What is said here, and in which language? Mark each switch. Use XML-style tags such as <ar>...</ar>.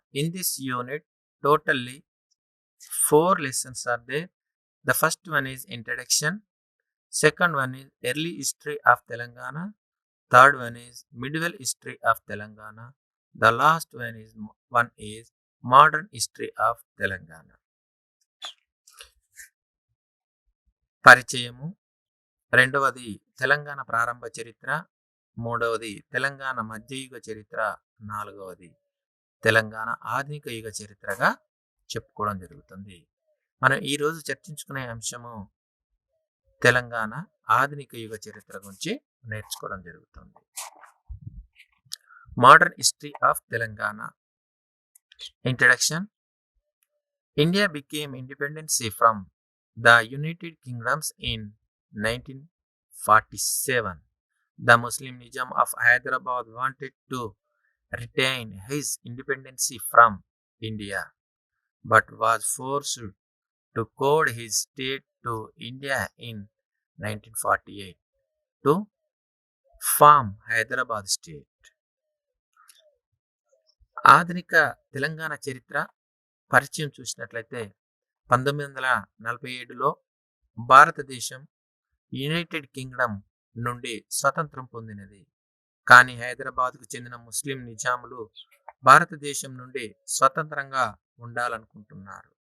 <en>In this unit, totally 4 lessons are there. The first one is Introduction, second one is Early History of Telangana, third one is Medieval History of Telangana, the last one is Modern History of Telangana.</en> <te>పరిచయము, రెండవది తెలంగాణ ప్రారంభ చరిత్ర, మూడవది తెలంగాణ మధ్యయుగ చరిత్ర, నాలుగవది తెలంగాణ ఆధునిక యుగ చరిత్రగా చెప్పుకోవడం జరుగుతుంది. మనం ఈరోజు చర్చించుకునే అంశము తెలంగాణ ఆధునిక యుగ చరిత్ర గురించి నేర్చుకోవడం జరుగుతుంది.</te> <en>Modern history of Telangana. Introduction. India became independency from the United Kingdoms in 1947. The Muslim Nizam of Hyderabad wanted to retain his independence from India, but was forced to cede his state to India in 1948 to form Hyderabad state.</en> <te>ఆధునిక తెలంగాణ చరిత్ర పరిచయం చూసినట్లయితే 1947లో భారతదేశం United Kingdom నుండి స్వతంత్రం పొందినది. కానీ హైదరాబాద్కు చెందిన ముస్లిం నిజాములు భారతదేశం నుండి స్వతంత్రంగా ఉండాలనుకుంటున్నారు.</te>